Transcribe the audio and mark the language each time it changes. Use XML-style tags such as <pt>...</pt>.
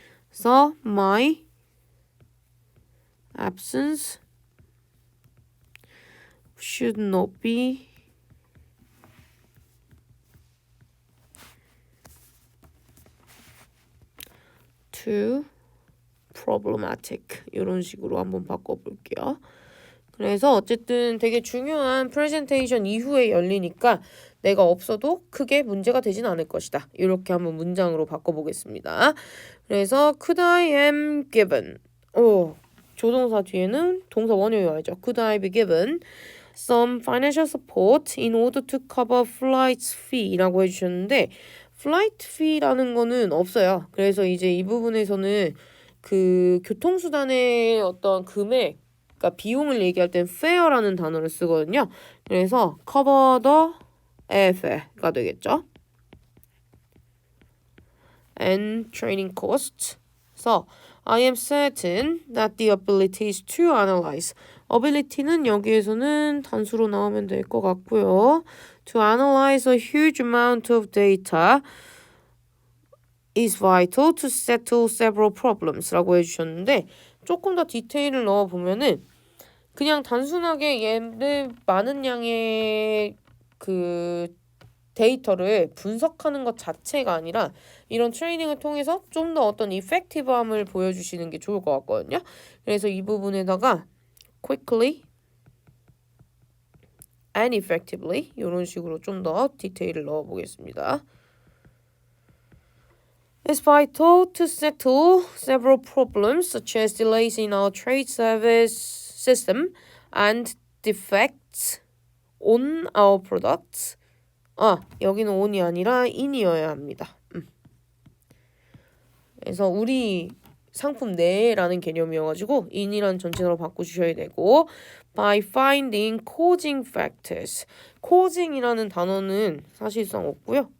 <en>So my absence should not be too problematic</en> <ko>이런 식으로 한번 바꿔볼게요. 그래서 어쨌든 되게 중요한 프레젠테이션 이후에 열리니까 내가 없어도 크게 문제가 되진 않을 것이다. 이렇게 한번 문장으로 바꿔보겠습니다.</ko> <en>그래서 could I am given</en> <ko>조동사 뒤에는 동사 원형이 와야죠.</ko> <en>could I be given some financial support in order to cover flight fee</en> <ko>라고 해주셨는데</ko> <en>flight fee라는</en> <ko>거는 없어요. 그래서 이제 이 부분에서는 그 교통수단의 어떤 금액, 그러니까 비용을 얘기할 땐 fare라는 단어를 쓰거든요.</ko> <en>그래서 cover the airfare가</en> <ko>되겠죠.</ko> <en>and training costs. So, I am certain that the abilities to analyze.</en> <ko>ability는 여기에서는 단수로 나오면 될 것 같고요.</ko> <en>To analyze a huge amount of data is vital to settle several problems</en> <ko>라고 해주셨는데 조금 더 디테일을 넣어보면은 그냥 단순하게 얘를 많은 양의 그 데이터를 분석하는 것 자체가 아니라 이런 트레이닝을 통해서 좀 더 어떤 이펙티브함을 보여주시는 게 좋을 것 같거든요. 그래서 이 부분에다가</ko> <en>quickly and effectively</en> <ko>이런 식으로 좀 더 디테일을 넣어보겠습니다.</ko> <en>It's vital to settle several problems such as delays in our trade service system and defects on our products.</en> <ko>여기는 on이 아니라 in이어야 합니다. 그래서 우리 상품 내라는 개념이어가지고 in이라는 전체로 바꿔주셔야 되고</ko> <en>by finding causing factors.</en> <ko>causing이라는 단어는 사실상 없고요.</ko>